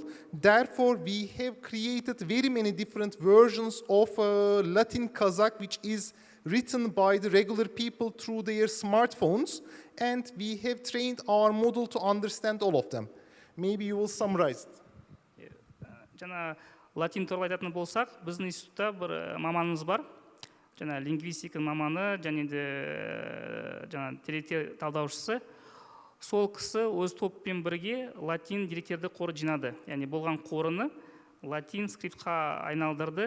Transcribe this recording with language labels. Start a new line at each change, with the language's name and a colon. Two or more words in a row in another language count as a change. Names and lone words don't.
English: Therefore, we have created very many different versions of Latin Kazakh, which is written by the regular people through their smartphones, and we have trained our model to understand all of them. Maybe you will summarize it.
Kazakh: Жана латин туралы айтатын болсақ, біздің институтта бір маманымыз бар. Жана лингвистика маманы, және де деректер талдаушысы. Сол кісі өз топпен бірге латин деректерді қоры жинады. Яғни болған қорыны латин скриптқа айналдырды.